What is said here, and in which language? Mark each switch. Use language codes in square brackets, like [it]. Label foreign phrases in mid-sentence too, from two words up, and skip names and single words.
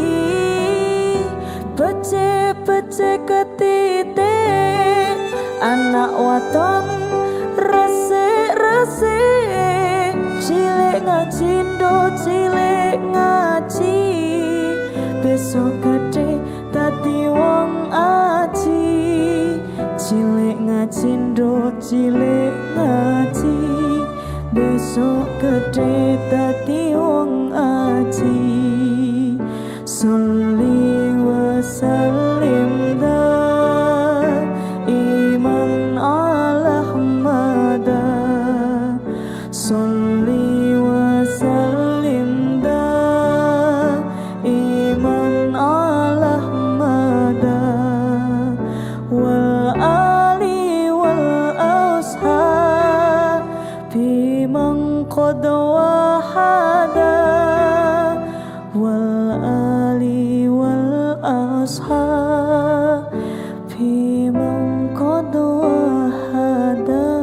[jv] Becik ketitik anak waton resik, cilik ngaji, besok gede dadi wong aji. Cilik ngaji, besok gede dadi wong aji. [ar] صل وسلم دائما على أحمدا. صل وسلم دائما على أحمدا. والآل والأصحاب بمن قد وحدا. والآل والأصحاب بمن قد وحدا.